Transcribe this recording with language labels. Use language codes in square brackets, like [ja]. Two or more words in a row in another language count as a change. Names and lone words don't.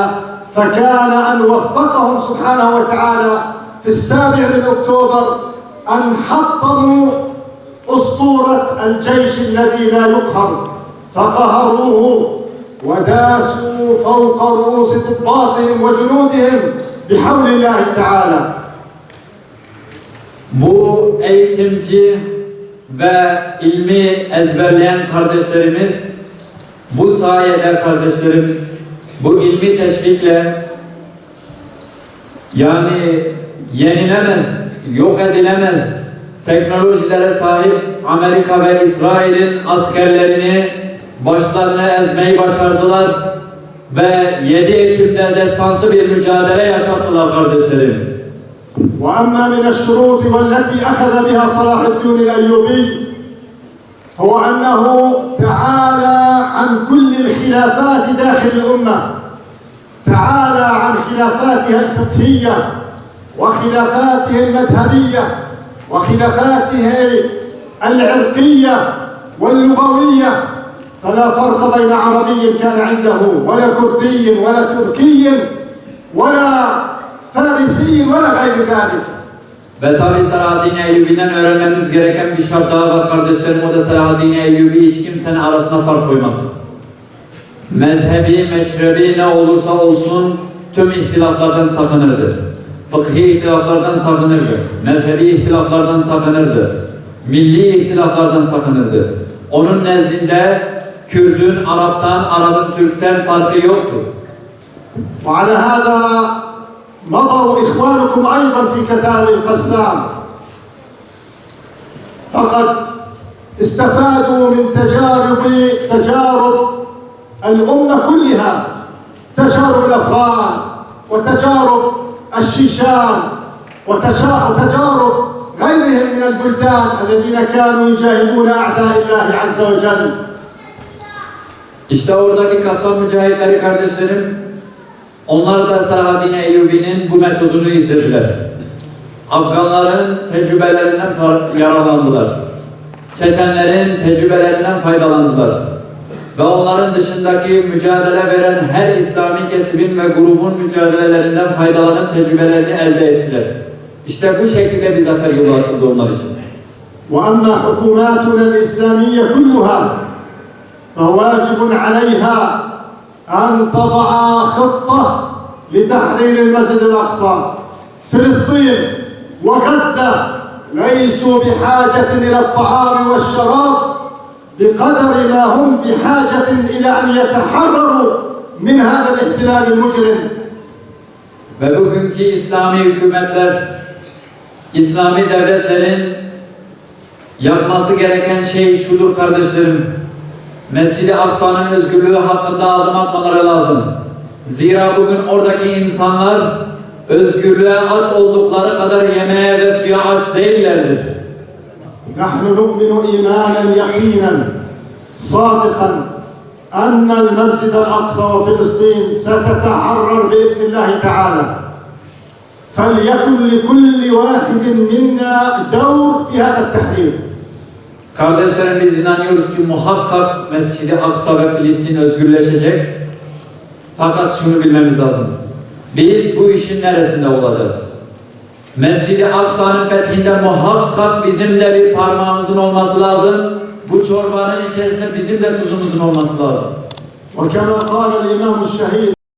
[ar] فكان أن وفقهم سبحانه وتعالى في 7 أكتوبر أن حطموا أسطورة الجيش الذي لا يقهر فقهروه وداسوا فوق رؤوس ضباطهم وجنودهم بحول الله تعالى. [tr] Bu eğitimci ve ilmi ezberleyen kardeşlerimiz bu sayede kardeşlerim bu ilmi teşvikle yani yenilemez, yok edilemez teknolojilere sahip Amerika ve İsrail'in askerlerini başlarına ezmeyi başardılar ve 7 Ekim'de destansı bir mücadele yaşattılar kardeşlerim. [ar] وأما من الشروط والتي أخذ بها صلاح الدين الأيوبي هو أنه تعالى عن كل الخلافات داخل الأمة، تعالى عن خلافاتها الفقهية وخلافاته المذهبية وخلافاته العرقية واللغوية. فلا فرق بين عربي كان عنده ولا كردي ولا تركي ولا فارسي ولا غير ذلك. [tr] Ve tabi Selahaddin Eyyubi'den öğrenmemiz gereken bir şart daha var kardeşlerim. O da Selahaddin Eyyubi hiç kimsenin arasına fark koymaz. Mezhebi, meşrebi ne olursa olsun tüm ihtilaflardan sakınırdı. Fıkhi ihtilaflardan sakınırdı. Mezhebi ihtilaflardan sakınırdı. Milli ihtilaflardan sakınırdı. Onun nezdinde Kürdün Arap'tan, Arap'ın Türk'ten farkı yoktu. [ar] وعلى هذا مضوا إخوانكم أيضا في كتائب القسام فقد استفادوا من تجارب الأمة كلها، تجارب الأفغان وتجارب الشيشان وتجارب غيرهم من البلدان الذين كانوا يجاهدون أعداء الله عز وجل. [tr] İşte oradaki Kassam mücahitleri kardeşlerim, onlar da Selahaddin Eyyubi'nin bu metodunu izlediler. Afganların tecrübelerinden yararlandılar. Çeçenlerin tecrübelerinden faydalandılar. Ve onların dışındaki mücadele veren her İslami kesibin ve grubun mücadelelerinden faydalanıp tecrübelerini elde ettiler. İşte bu şekilde bir zafer yolu açıldı onlar için. [ar] وأما حكوماتنا الإسلامية كلها فواجب عليها أن تضع خطة لتحرير المسجد الأقصى. فلسطين وغزة ليسوا بحاجة إلى الطعام والشراب بقدر ما هم بحاجة إلى أن يتحرروا من هذا الاحتلال المجرم. [tr] Ve bugünkü İslami hükümetler, İslami devletlerin yapması gereken şey şudur kardeşlerim. Mescid-i Aksa'nın özgürlüğü hakkında adım atmaları lazım. Zira bugün oradaki insanlar özgürlüğe aç oldukları kadar yemeğe ve suya aç değillerdir. [ar] نحن نؤمن إيمانا يقينا صادقا أن المسجد الأقصى وفلسطين ستتحرر بإذن الله تعالى. فليكن لكل واحد منا دور في هذا التحرير. [tr] Kardeşlerim, biz inanıyoruz ki muhakkak Mescid-i Aksa ve Filistin özgürleşecek. Fakat şunu bilmemiz lazım. Biz bu işin neresinde olacağız? Mescid-i Aksa'nın fethinde muhakkak bizim de bir parmağımızın olması lazım. Bu çorbanın içerisinde bizim de tuzumuzun olması lazım. [ar] وكما قال الإمام الشهيد